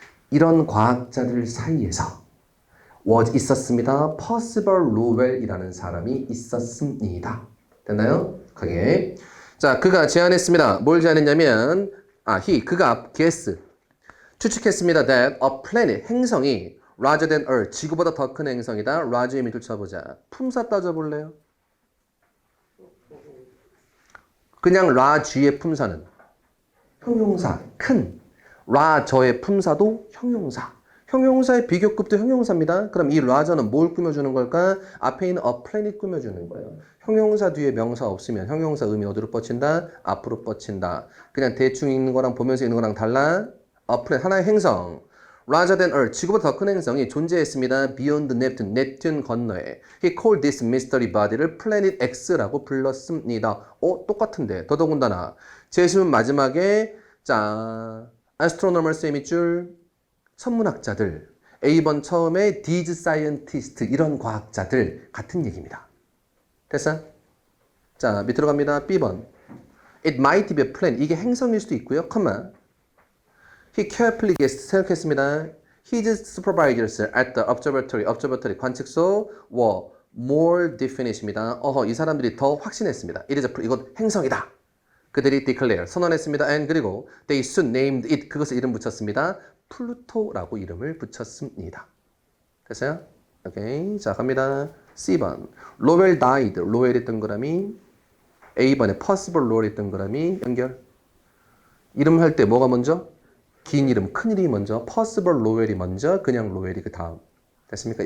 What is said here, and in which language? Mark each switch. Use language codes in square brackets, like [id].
[ko] 이런 과학자들 사이에서 was 있었습니다. Percival Lowell이라는 사람이 있었습니다. 됐나요? 크게. 자, 그가 제안했습니다. 뭘 제안했냐면, 그가 guess, 추측했습니다. [en] That a planet, [ko] 행성이 [en] larger than Earth, [ko] 지구보다 더 큰 행성이다. large의 밑을 쳐보자. 품사 따져볼래요? 그냥 large의 품사는 형용사, 큰. larger의 품사도 형용사. 형용사의 비교급도 형용사입니다. 그럼 이 larger는 뭘 꾸며주는 걸까? 앞에 있는 a planet 꾸며주는 거예요. 형용사 뒤에 명사 없으면 형용사 의미 어디로 뻗친다? 앞으로 뻗친다. 그냥 대충 읽는 거랑 보면서 읽는 거랑 달라? a planet, 하나의 행성. larger than Earth, 지구보다 더 큰 행성이 존재했습니다. beyond Neptune, 넵튠 건너에. [en] He called this mystery body를 planet X라고 [ko] 불렀습니다. 똑같은데. 더더군다나. 제시문 마지막에 자, astronomers의 밑줄 천문학자들, A번 처음에 these scientists, 이런 과학자들 같은 얘기입니다. 됐어? 자, 밑으로 갑니다. B번. [en] It might be a planet. [ko] 이게 행성일 수도 있고요. [en] 컴마. He carefully guessed. [ko] 생각했습니다. [en] His supervisors at the observatory 관측소 were more definite입니다. [ko] 이 사람들이 더 확신했습니다. [en] It is a planet. 이건 행성이다. [ko] 그들이 declare, 선언했습니다. [en] And 그리고 they soon named it, [ko] 그것을 이름 붙였습니다. 플루토라고 이름을 붙였습니다. 됐어요? 오케이. 자, 갑니다. C번. [en] Lowell died. [ko] 로웰의 동그라미. A번에 possible Lowell의 동그라미. 연결. 이름 할 때 뭐가 먼저? 긴 이름, 큰 이름이 먼저, possible 로웰이 먼저, 그냥 로웰이 그 다음. 됐습니까?